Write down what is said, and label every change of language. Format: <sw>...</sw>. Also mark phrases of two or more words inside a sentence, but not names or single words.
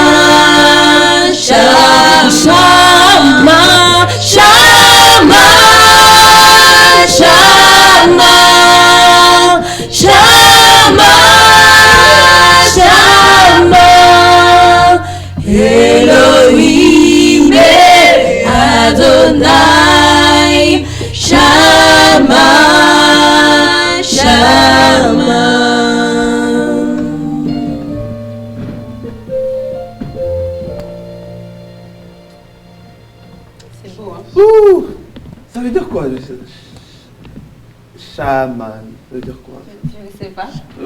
<he>שמע, שמע, שמע, שמע, שמע, שמע, אלהים, אדני, שמע, שמע.</he> <fr>C'est beau, hein? Ouh, ça veut dire quoi? Chaman, ça veut dire quoi? Je ne sais pas. Bon,</fr>